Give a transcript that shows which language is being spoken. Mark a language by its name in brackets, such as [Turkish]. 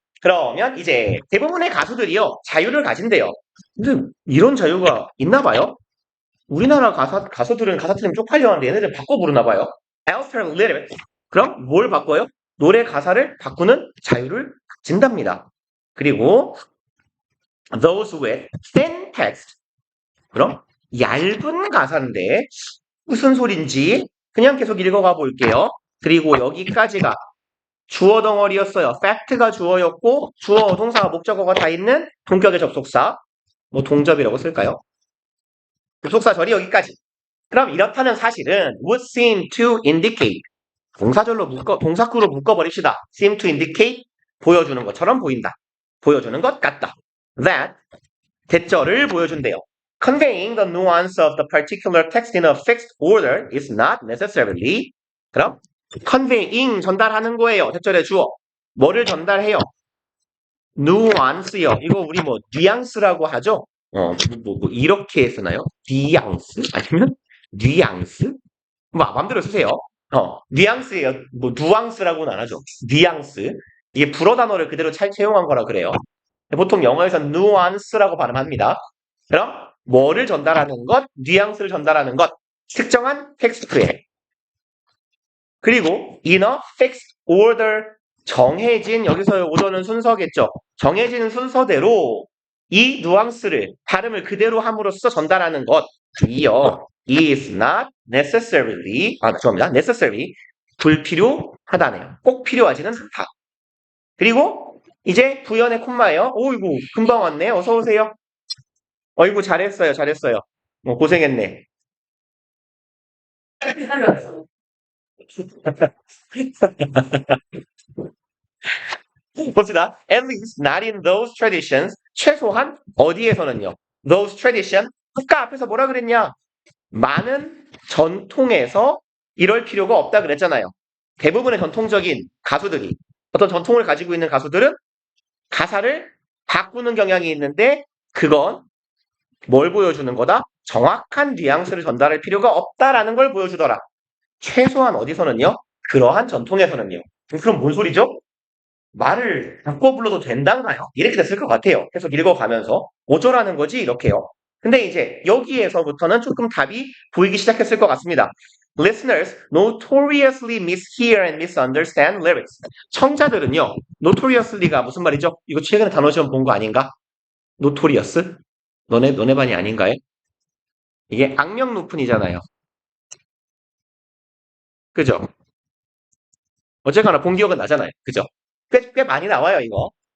[Korean] 그러면 이제 대부분의 가수들이요. 자유를 가진대요. 근데 이런 자유가 있나 봐요. 우리나라 가수들은 가사 틀리면 쪽팔려 하는데 얘네들 바꿔 부르나 봐요. [English] Alter a little bit. [Korean] 그럼 뭘 바꿔요? 노래 가사를 바꾸는 자유를 가진답니다. 그리고 [English] those with thin text. [Korean] 그럼 얇은 가사인데 무슨 소린지 그냥 계속 읽어가 볼게요. 그리고 여기까지가 주어 덩어리였어요. fact가 주어였고 주어, 동사가 목적어가 다 있는 동격의 접속사. 뭐 동접이라고 쓸까요? 접속사절이 여기까지. 그럼 이렇다는 사실은 [English] would seem to indicate [Korean] 동사구로 묶어버립시다. [English] seem to indicate [Korean] 보여주는 것처럼 보인다. 보여주는 것 같다. that 대절을 보여준대요. [English] Conveying the nuance of the particular text in a fixed order is not necessarily [Korean] 그럼 conveying 전달하는 거예요. 대절의 주어. 뭐를 전달해요? nuance요. 이거 우리 뭐 뉘앙스라고 하죠. 이렇게 쓰나요? 뉘앙스? 아니면 뉘앙스? 뭐 마음대로 쓰세요. 뉘앙스예요. 뭐 누앙스라고는 안 하죠. 뉘앙스. 이게 불어 단어를 그대로 잘 채용한 거라 그래요. 보통 영어에서는 nuance라고 발음합니다. 그럼 뭐를 전달하는 것? 뉘앙스를 전달하는 것. 특정한 텍스트에. 그리고 [English] in a fixed order [Korean] 정해진 여기서 오더는 순서겠죠. 정해진 순서대로 이 누앙스를 발음을 그대로 함으로써 전달하는 것이요. [English] is not necessarily [Korean] 죄송합니다. necessary 불필요하다네요. 꼭 필요하지는 않다. 그리고 이제 부연의 콤마예요. 오이구 금방 왔네. 어서 오세요. 어이구 잘했어요. 잘했어요. 고생했네. 기다렸어. 봅시다. [English] At least not in those traditions. [Korean] 최소한 어디에서는요. [English] Those tradition. [Korean] 아까 앞에서 뭐라 그랬냐? 많은 전통에서 이럴 필요가 없다 그랬잖아요. 대부분의 전통적인 가수들이 어떤 전통을 가지고 있는 가수들은 가사를 바꾸는 경향이 있는데 그건 뭘 보여주는 거다? 정확한 뉘앙스를 전달할 필요가 없다라는 걸 보여주더라. 최소한 어디서는요? 그러한 전통에서는요. 그럼 뭔 소리죠? 말을 바꿔 불러도 된다나요? 이렇게 됐을 것 같아요. 계속 읽어가면서 어쩌라는 거지? 이렇게요. 근데 이제 여기에서부터는 조금 답이 보이기 시작했을 것 같습니다. [English] Listeners notoriously mishear and misunderstand lyrics. [Korean] 청자들은요, notoriously가 무슨 말이죠? 이거 최근에 단어 시험 본 거 아닌가? notorious? 너네 반이 아닌가요? 이게 악명 높은이잖아요. 그죠? 어쨌거나 본 기억은 나잖아요. 그죠? 꽤 많이 나와요, 이거.